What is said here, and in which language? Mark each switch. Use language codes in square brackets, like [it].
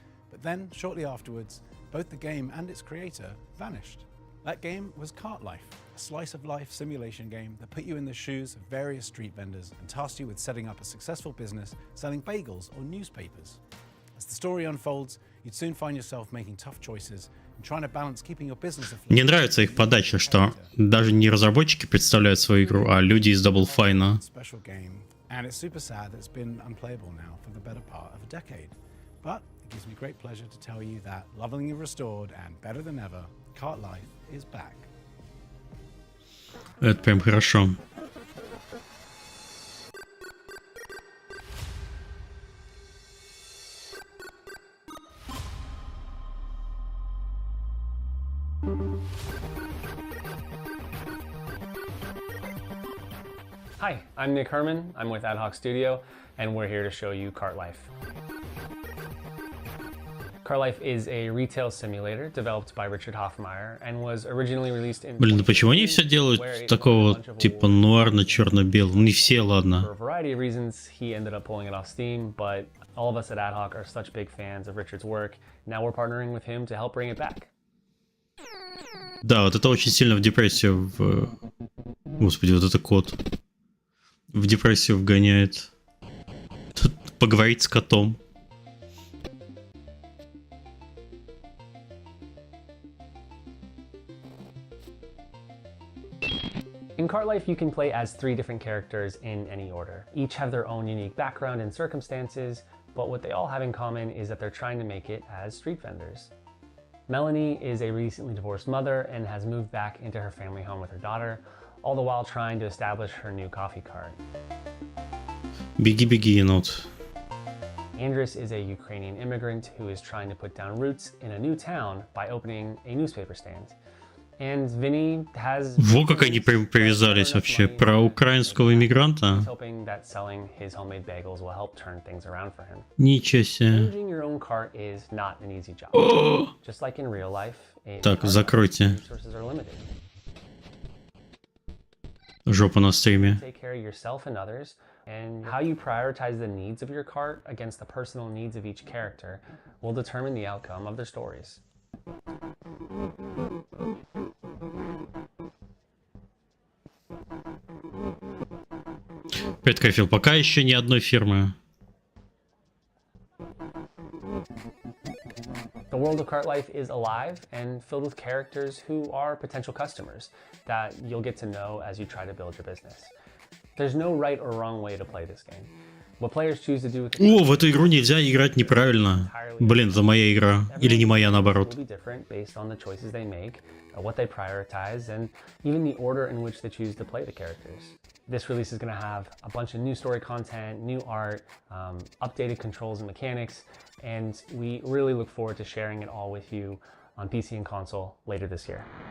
[en] But then, shortly afterwards, both the game and its creator vanished. That game was Cart Life, a slice-of-life simulation game that put you in the shoes of various street vendors and tasked you with setting up a successful business selling bagels or newspapers. As the story unfolds, you'd soon find yourself making tough choices and trying to balance keeping your business afloat. [ru] Мне нравится их подача, что даже не разработчики представляют свою игру, а люди из Double Fine. [en] Special game, and it's super sad that it's been unplayable now for the better part of a decade. But it gives me great pleasure to tell you that Lovingly Restored and better than ever, Cart Life is back. [ru] Это прям хорошо. [en] Hi, I'm Nick Herman. I'm with Ad Hoc Studio, and we're here to show you Cart Life. Cart Life is a retail simulator developed by Richard Hoffmeyer and was originally released in... [ru] Блин, ну почему они все делают такого типа нуарно-черно-белого? Не все, ладно. [en] For a variety of reasons, he ended up pulling it off Steam, but all of us at Ad Hoc are such big fans of Richard's work. Now we're partnering with him to help bring it back. [ru] Да, вот это очень сильно в депрессию... Господи, вот это кот. В депрессию вгоняет. Тут поговорить с котом. [en] In Cart Life, you can play as 3 different characters in any order. Each have their own unique background and circumstances, but what they all have in common is that they're trying to make it as street vendors. Melanie is a recently divorced mother and has moved back into her family home with her daughter, all the while trying to establish her new coffee cart. [ru] Беги, беги, енот. [en] Andris is a Ukrainian immigrant who is trying to put down roots in a new town by opening a newspaper stand. And Vinny has... [ru] Во как они привязались вообще. Про украинского иммигранта. [en] Hoping that selling his homemade bagels will help turn things around for him. [ru] Ничего себе. [en] Managing your own cart is not an easy job. Just like in real life, [ru] Так, закройте. [en] resources are limited. [ru] Жопа на стриме. [en] Take care of yourself and others, and how you prioritize the needs of your cart against the personal needs of each character will determine the outcome of their stories. [ru] Привет, Кайфил. Пока еще ни одной фирмы. [en] world of Cart Life is alive and filled with characters who are potential customers that you'll get to know as you try to build your business. There's no right or wrong way to play this game. What players choose to do with [ru] О, в эту игру нельзя играть неправильно. Блин, это моя игра. Или не моя, наоборот. [en] will be different based on the choices they make, what they prioritize, and even the order in which they choose to play the characters. This release is going to have a bunch of new story content, new art, updated controls and mechanics, and we really look forward to sharing it all with you on PC and console later this year.